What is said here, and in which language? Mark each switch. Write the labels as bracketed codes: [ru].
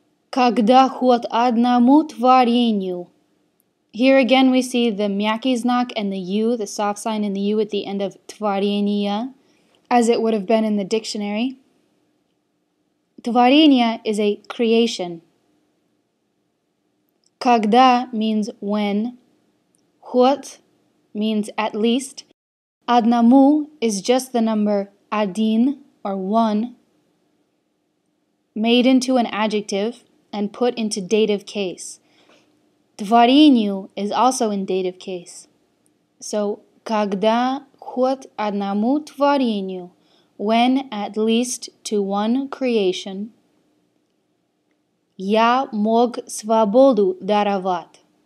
[ru] Когда хоть одному творению. [en] Here again we see the [ru] мягкий знак [en] and the U, the soft sign and the U at the end of творение, as it would have been in the dictionary. Творение is a creation. Когда means when. Хоть means at least. Одному is just the number один or one, made into an adjective and put into dative case. Творению is also in dative case. [ru] So, когда хоть одному творению, [en] when at least to one creation, [ru] я мог свободу даровать.